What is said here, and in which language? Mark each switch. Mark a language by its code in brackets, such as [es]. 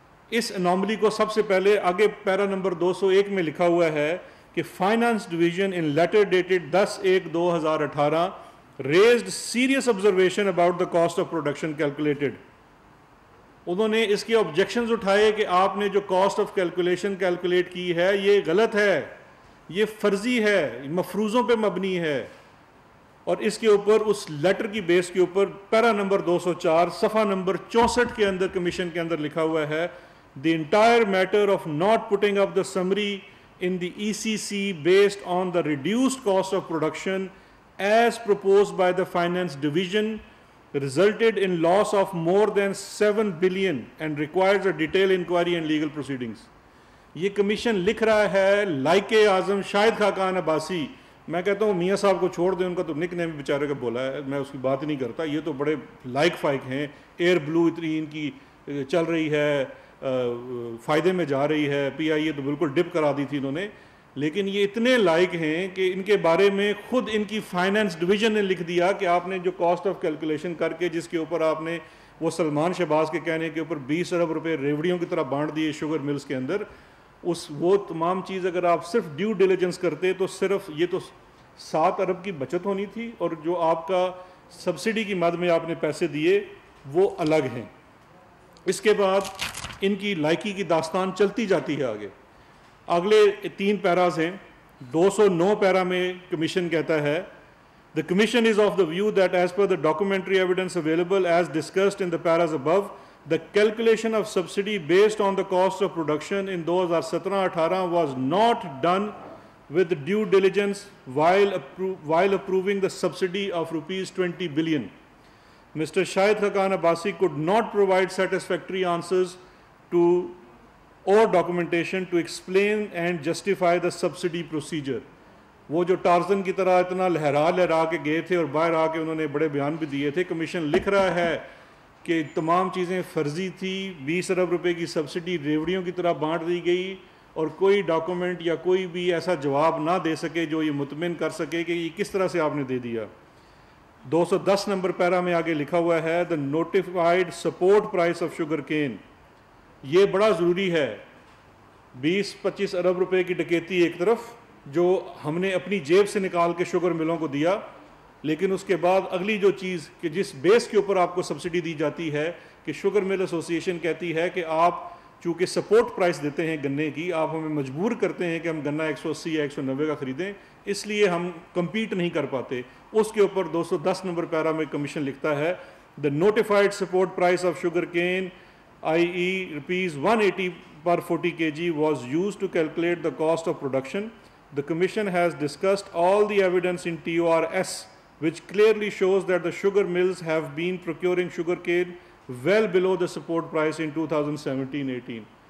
[ur] اس anomaly کو سب سے پہلے آگے پیرا نمبر 201 میں لکھا ہوا ہے کہ finance division in letter dated 10/1/2018 [en] raised serious observation about the cost of production calculated. [ur] انہوں نے اس کے آبجیکشنز اٹھائے کہ آپ نے جو کاسٹ آف کیلکولیشن کیلکولیٹ کی ہے یہ غلط ہے، یہ فرضی ہے، مفروضوں پہ مبنی ہے. اور اس کے اوپر اس لیٹر کی بیس کے اوپر پیرا نمبر 204 صفحہ نمبر 64 کے اندر کمیشن کے اندر لکھا ہوا ہے [en] the entire matter of not putting up the summary in the ECC based on the reduced cost of production as proposed by the finance division resulted in loss of more than 7 billion and requires a detailed inquiry and legal proceedings. [ur] یہ commission لکھ رہا ہے لائق اعظم شاہد خاقان عباسی. میں کہتا ہوں میاں صاحب کو چھوڑ دیں، ان کا تو نک نیم بیچارے کا بولا ہے، میں اس کی بات ہی نہیں کرتا. یہ تو بڑے لائق فائق ہیں، ایئر بلو اتنی ان کی چل رہی ہے، فائدے میں جا رہی ہے. پی آئی اے تو بالکل ڈپ کرا دی تھی انہوں نے، لیکن یہ اتنے لائق ہیں کہ ان کے بارے میں خود ان کی فائنانس ڈویژن نے لکھ دیا کہ آپ نے جو کاسٹ آف کیلکولیشن کر کے جس کے اوپر آپ نے وہ سلمان شہباز کے کہنے کے اوپر 20 ارب روپے ریوڑیوں کی طرح بانٹ دیے شوگر ملز کے اندر، وہ تمام چیز اگر آپ صرف ڈیو ڈیلیجنس کرتے تو صرف یہ تو 7 ارب کی بچت ہونی تھی، اور جو آپ کا سبسڈی کی مد میں آپ نے پیسے دیے وہ الگ ہیں. اس کے بعد ان کی لائکی کی داستان چلتی جاتی ہے آگے. اگلے 3 پیراز ہیں. 209 پیرا میں کمیشن کہتا ہے [en] The Commission is of the view that as per the documentary evidence available as discussed in the paras above, the calculation of subsidy based on the cost of production in 2017-18 was not done with due diligence while approving the subsidy of rupees 20 billion. Mr. Shahid Khaqan Abbasi could not provide satisfactory answers to or documentation to explain and justify the subsidy procedure. [ur] وہ جو Tarzan کی طرح اتنا لہرا کے گئے تھے اور باہر آ کے انہوں نے بڑے بیان بھی دیے تھے. کمیشن لکھ رہا ہے کہ تمام چیزیں فرضی تھی، 20 ارب روپے کی سبسڈی ریوڑیوں کی طرح بانٹ دی گئی، اور کوئی ڈاکومنٹ یا کوئی بھی ایسا جواب نہ دے سکے جو یہ مطمئن کر سکے کہ یہ کس طرح سے آپ نے دے دیا. 210 نمبر پیرا میں آگے لکھا ہوا ہے [en] the notified support price of sugar cane. [ur] یہ بڑا ضروری ہے. 20-25 ارب روپے کی ڈکیتی ایک طرف جو ہم نے اپنی جیب سے نکال کے شوگر ملوں کو دیا، لیکن اس کے بعد اگلی جو چیز کہ جس بیس کے اوپر آپ کو سبسڈی دی جاتی ہے کہ شوگر مل ایسوسی ایشن کہتی ہے کہ آپ چونکہ سپورٹ پرائس دیتے ہیں گنے کی، آپ ہمیں مجبور کرتے ہیں کہ ہم گنا 180 یا 190 کا خریدیں، اس لیے ہم کمپیٹ نہیں کر پاتے. اس کے اوپر 210 نمبر پیرا میں کمیشن لکھتا ہے [en] the notified support price of sugar cane i.e. rupees 180 per 40 kg was used to calculate the cost of production. The Commission has discussed all the evidence in TORS which clearly shows that the sugar mills have been procuring sugarcane well below the support price in 2017-18.